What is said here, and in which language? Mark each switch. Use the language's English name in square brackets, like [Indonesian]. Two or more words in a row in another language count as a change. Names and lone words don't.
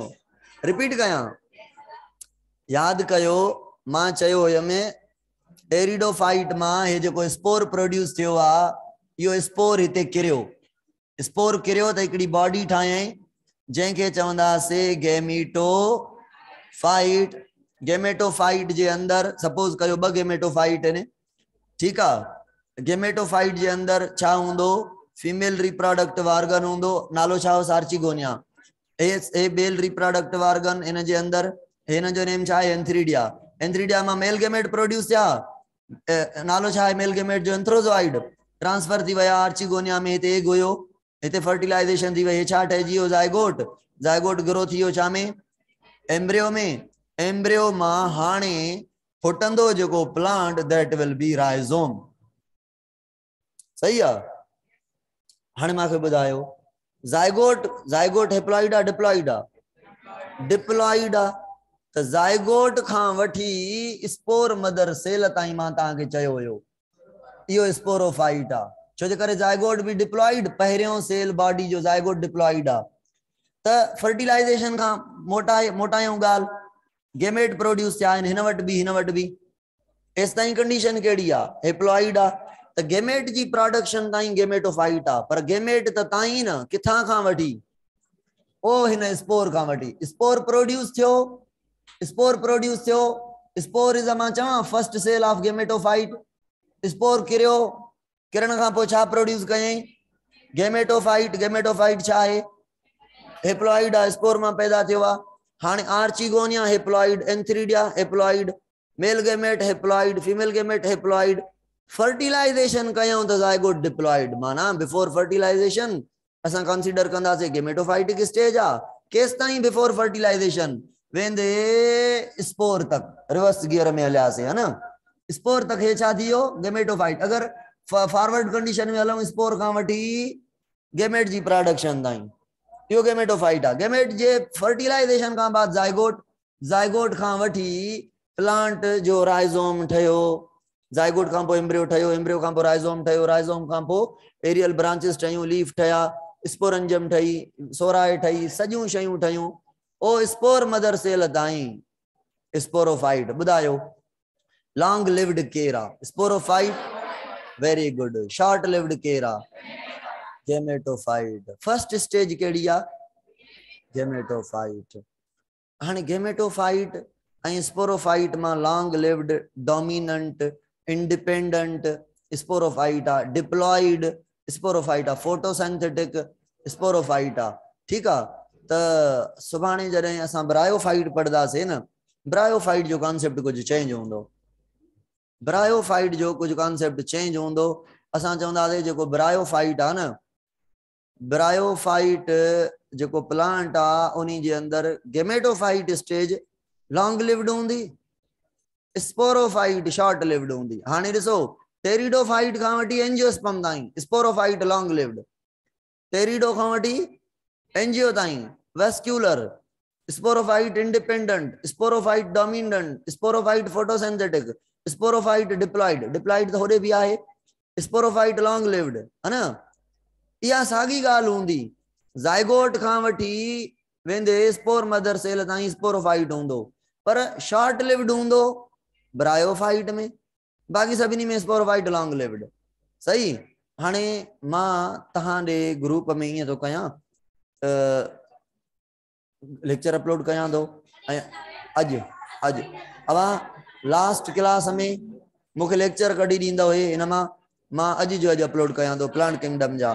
[Sindhi] रिपीट कयां, याद कयो मां चयो हुयमि टेरिडोफाइट मां हे जेको [English] spore produce [Sindhi] थियो आ, इहो स्पोर हिते किरियो, स्पोर किरियो त हिकिड़ी बॉडी ठाहियईं जंहिंखे चवंदासीं गेमेटोफाइट। गेमेटोफाइट जे अंदर सपोज कयो ब गेमेटोफाइट आहिनि, ठीक आहे? गेमेटोफाइट जे अंदर छा हूंदो? [English] female reproductive organ [Sindhi] हूंदो, नालो छा हो? आर्चिगोनिया। ए [English] male reproductive organ, [Sindhi] इन जे अंदर हिन जो नेम छा आहे? एंथ्रीडिया। एंथ्रीडिया मां [English] male gamete produce [Sindhi] थिया, नालो छा आहे [English] male gamete [Sindhi] जो? एंथ्रोजोइड। ट्रांसफर थी विया आर्चिगोनिया में, हिते एग हुयो, हिते फर्टिलाइजेशन थी वई, छा ठहिजी वियो? जाइगोट। जाइगोट ग्रो थी वियो छा में? एम्ब्रियो में। एम्ब्रियो मां हाणे फुटंदो जेको प्लांट, [English] that will be rhizome. [Sindhi] सही आहे? हाणे मूंखे ॿुधायो, जाइगोट हेप्लॉइड आ डिप्लॉइड आ? डिप्लॉइड आ। त जाइगोट खां वठी [English] spore mother cell [Sindhi] ताईं मां तव्हांखे चयो हुयो इहो स्पोरोफाइट आ। छो जे करे जाइगोट भी डिप्लॉइड, पहिरियों सेल बॉडी जो जाइगोट डिप्लॉइड आ। त फर्टिलाइजेशन खां मोटायूं ॻाल्हि, [English] gamete produce [Sindhi] थिया आहिनि, हिन वटि बि एस ताईं कंडीशन कहिड़ी आ? हेप्लॉइड आ। त गेमेट जी प्रोडक्शन ताईं गेमेटोफाइट आ, पर गेमेट त ताईं न, किथां खां वठी? ओ हिन स्पोर खां वठी। [English] spore produce [Sindhi] थियो, [English] spore is [Sindhi] मां चवां [English] first cell of gametophyte. [Sindhi] स्पोर किरियो, किरण खां पोइ छा प्रोड्यूस कयईं? गेमेटोफाइट। गेमेटोफाइट छा आहे? हेप्लॉइड आ, स्पोर मां पैदा थियो आ। हाणे [English] archegonia haploid, antheridia haploid, male gamete haploid, female gamete haploid. [Sindhi] फर्टिलाइजेशन कयूं त जाइगोट डिप्लॉइड, माना [English] before fertilization [Sindhi] असां कंसीडर कंदासीं [English] gametophytic stage [Sindhi] आ। केस ताईं? [English] before fertilization [Sindhi] वेंदे स्पोर तक, [English] reverse gear [Sindhi] में हलियासीं, है न? स्पोर तक हे छा थी वियो? गेमेटोफाइट। अगर [English] forward condition [Sindhi] में हलूं, स्पोर खां वठी गेमेट जी प्रोडक्शन ताईं, इहो गेमेटोफाइट आ। गेमेट जे फर्टिलाइजेशन खां बाद जाइगोट, जाइगोट खां वठी प्लांट जो राइजोम ठहियो, जाइगोट खां पोइ एम्ब्रियो ठहियो, एम्ब्रियो खां पोइ राइजोम ठहियो, राइजोम खां पोइ [English] aerial branches [Sindhi] ठहियूं, लीफ ठहिया, स्पोरंजम ठही, सोराए ठही, सॼियूं शयूं ठहियूं। ओ [English] spore mother cell [Sindhi] ताईं स्पोरोफाइट। ॿुधायो, [English] long lived [Sindhi] केर आ? स्पोरोफाइट। [English] very good. short lived [Sindhi] केर आ? गेमेटोफाइट। [English] first stage [Sindhi] केड़ी आ? गेमेटोफाइट। हाणे गेमेटोफाइट ऐं स्पोरोफाइट मां [English] long lived, dominant, independent sporophyte [Sindhi] आ, [English] diploid sporophyte [Sindhi] आ, [English] photosynthetic sporophyte [Sindhi] आ। ठीक आ। त सुभाणे जॾहिं असां ब्रायोफाइट पढ़दासीं न, ब्रायोफाइट जो कॉन्सेप्ट कुछ चेंज होंदो। ब्रायोफाइट जो कुछ [English] concept change [Sindhi] होंदो। असां चवंदासीं जेको ब्रायोफाइट आ न, ब्रायोफाइट जो प्लांट आ उन्हीं जे अंदर [English] gametophyte stage long lived [Sindhi] होंदी, [English] sporophyte short lived [Sindhi] होंदी। हाणे ॾिसो टेरिडोफाइट खां वठी एंजियोस्पर्म ताईं [English] sporophyte long lived, [Sindhi] टेरिडो खां वठी एंजियो ताईं वेस्क्यूलर, [English] sporophyte independent, sporophyte dominant, sporophyte photosynthetic, sporophyte diploid, diploid [Sindhi] तो होड़े भी आहे, [English] sporophyte long lived [Sindhi] है ना। इहा साॻी ॻाल्हि हूंदी। ज़ाइगोट खां वठी वेंदे [English] spore mother cell [Sindhi] ताईं स्पोरोफाइट हूंदो, पर [English] short lived [Sindhi] हूंदो ब्रायोफाइट में, बाक़ी सभिनी में [English] sporophyte long lived. [Sindhi] सही। हाणे मां तहां ॾे ग्रुप में ईअं थो कयां, [English] lecture upload [Sindhi] कयां थो, ऐं अॼु अवां [English] last class [Sindhi] में मूंखे लेक्चर कढी ॾींदो हे, हिन मां अॼु जो अॼु अपलोड कयां थो [English] plant kingdom [Sindhi] जा।